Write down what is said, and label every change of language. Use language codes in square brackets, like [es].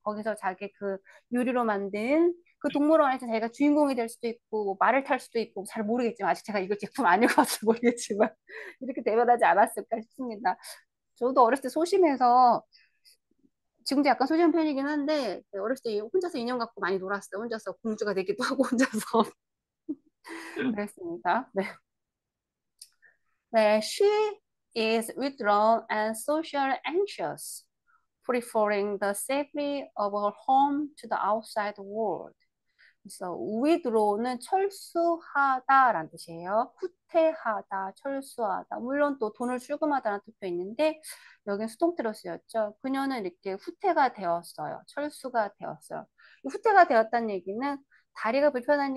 [ko] 거기서 자기 그 유리로 만든 그 동물원에서 자기가 주인공이 될 수도 있고 뭐 말을 탈 수도 있고 잘 모르겠지만 아직 제가 이걸 제품 안 읽어서 모르겠지만 이렇게 대변하지 않았을까 싶습니다. 저도 어렸을 때 소심해서 지금도 약간 소심한 편이긴 한데 어렸을 때 혼자서 인형 갖고 많이 놀았어요. 혼자서 공주가 되기도 하고 혼자서 그랬습니다. 네. [en] 네, she is withdrawn and socially anxious, preferring the safety of her home to the outside world. [ko] 그래서 withdraw는 철수하다라는 뜻이에요. 후퇴하다, 철수하다. 물론 또 돈을 출금하다라는 뜻도 있는데 여기는 수동태로 쓰였죠. 그녀는 이렇게 후퇴가 되었어요. 철수가 되었어요. 후퇴가 되었다는 얘기는 다리가 불편하니까